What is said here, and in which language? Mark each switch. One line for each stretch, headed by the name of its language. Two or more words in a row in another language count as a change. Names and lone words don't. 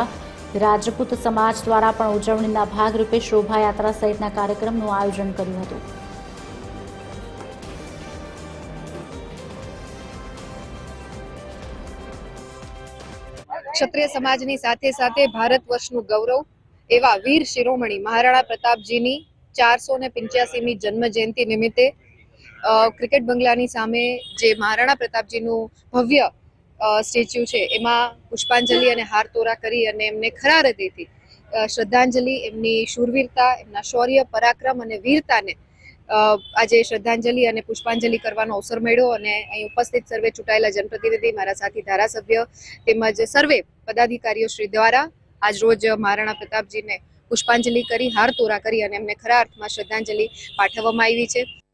Gujarati: રાજપૂત સમાજ દ્વારા પણ ઉજવણીના ભાગરૂપે શોભાયાત્રા સહિતના કાર્યક્રમનું આયોજન કર્યું હતું। ક્ષત્રિય સમાજની સાથે સાથે ભારતવર્ષનું ગૌરવ એવા વીર શિરોમણી મહારાણા પ્રતાપજીની 485મી જન્મ જયંતી નિમિત્તે ક્રિકેટ બંગલાની સામે જે મહારાણા પ્રતાપજીનું ભવ્ય સ્ટેચ્યૂ છે એમાં પુષ્પાંજલિ અને હારતોરા કરી અને એમને ખરા હૃદયથી શ્રદ્ધાંજલિ, એમની શૂરવીરતા, એમના શૌર્ય, પરાક્રમ અને વીરતાને આજ શ્રદ્ધાંજલિ ઔર પુષ્પાંજલિ કરવાનો અવસર મળ્યો અને અહીં ઉપસ્થિત સર્વે ચૂંટાયેલા જનપ્રતિનિધિ, મારા સાથી ધારાસભ્ય તેમજ સર્વે પદાધિકારીઓ શ્રી દ્વારા આજ રોજ મહારાણા પ્રતાપજી ને પુષ્પાંજલિ કરી, હારતોરા કરી અને એમને ખરા અર્થમાં શ્રદ્ધાંજલિ પાઠવવામાં આવી છે।